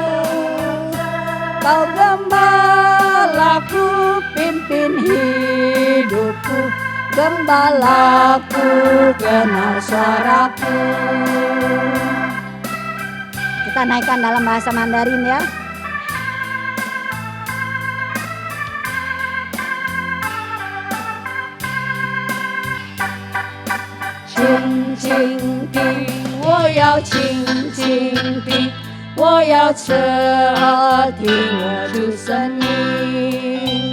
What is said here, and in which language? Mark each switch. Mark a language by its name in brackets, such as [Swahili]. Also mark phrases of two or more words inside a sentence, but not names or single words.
[Indonesian] Kau gembalaku, pimpin hidupku, Gembalaku kenal suaraku. Kita naikkan dalam bahasa Mandarin ya. [Chinese] 倾倾听，我要倾倾听，我要侧耳听我主声音。